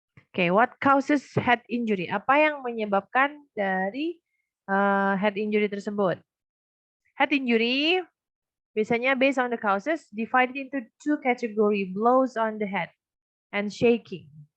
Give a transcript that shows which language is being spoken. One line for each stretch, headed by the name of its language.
English: Oke, what causes head injury?
Indonesian: Apa yang menyebabkan dari head injury tersebut?
English: Head injury
Indonesian: biasanya
English: based on the causes divided into 2 category, blows on the head and shaking.